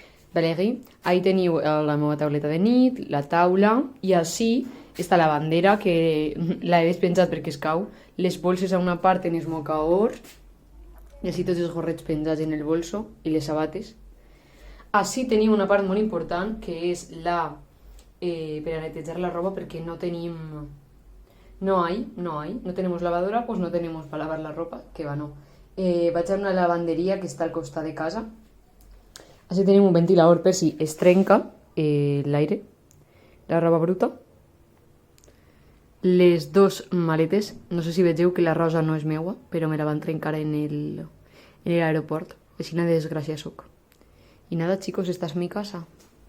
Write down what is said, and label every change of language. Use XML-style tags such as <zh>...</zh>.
<ca>Ahí teniu la meva tauleta de nit, la taula, i així està la bandera, que l'he despenjat perquè es cau, les bolses a una part en els mocaors, i així tots els gorrets penjats en el bolso, i les sabates. Així tenim una part molt important, que és per a netejar la roba, perquè no tenim...</ca> <es>No tenemos lavadora, pues no tenemos para lavar la ropa, que va no.</es> <ca>Vaig a una lavanderia que està al costat de casa. Així tenim un ventilador per si es trenca l'aire, la roba bruta. Les dos maletes, no sé si vegeu que la rosa no és meua, però me la van trencar en l'aeroport. Així de desgràcia soc.</ca> <es>I nada, chicos, esta es mi casa.</es>